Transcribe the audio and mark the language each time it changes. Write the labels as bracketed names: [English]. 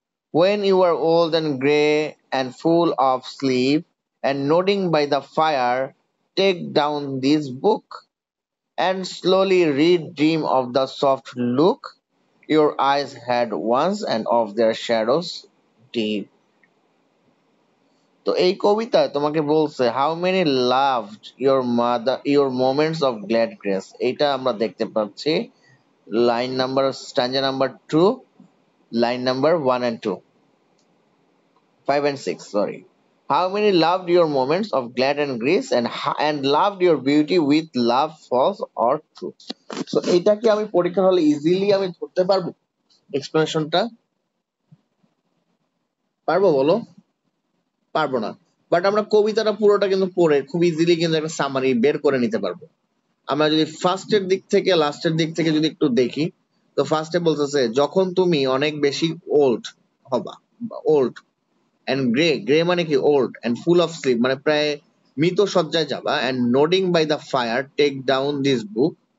[English] When you are old and grey and full of sleep and nodding by the fire, take down this book and slowly read, dream of the soft look your eyes had once and of their shadows deep. [Bangla] তো এই কবিতায় তোমাকে বলছে [English] how many loved your mother your moments of glad grace, [Bangla] এইটা আমরা দেখতে পাচ্ছি line number স্ট্যাঞ্জা number 2, line number 1 [English] and 2, 5 and 6, sorry. How many loved your moments of glad and grace and loved your beauty with love false or true. [Bangla] So এইটা কি আমি পরীক্ষার হলে easily আমি ধরতে পারবো এক্সপ্লেনেশনটা? পারবো বলো? পারবো না। বাট আমরা কবিতাটা পুরোটা কিন্তু পড়ে খুব ইজিলি কিন্তু একটা সামারি বের করে নিতে পারবো। আমরা যদি ফার্স্টের দিক থেকে লাস্টের দিক থেকে যদি একটু দেখি, তো ফার্স্টে বলতেছে যখন তুমি অনেক বেশি ওল্ড হবা, ওল্ড এন্ড গ্রে, গ্রে মানে কি old, [English] and full of sleep [Bangla] মানে প্রায় মৃত সজ্জায় যাবা, [English] and nodding by the fire take down this book,